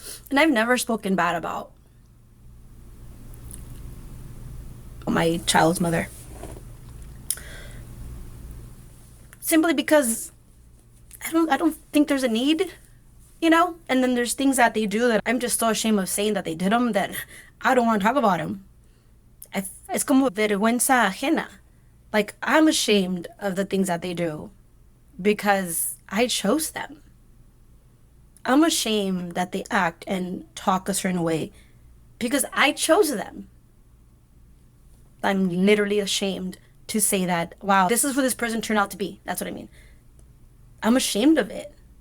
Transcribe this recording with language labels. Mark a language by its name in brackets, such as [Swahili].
[English] And I've never spoken bad about my child's mother. Simply because I don't think there's a need. you know? And then there's things that they do that I'm just so ashamed of saying that they did them that I don't want to talk about them. [Spanish] Es como vergüenza ajena. [English] Like, I'm ashamed of the things that they do because I chose them. I'm ashamed that they act and talk a certain way because I chose them. I'm literally ashamed to say that, wow, this is who this person turned out to be. That's what I mean. I'm ashamed of it.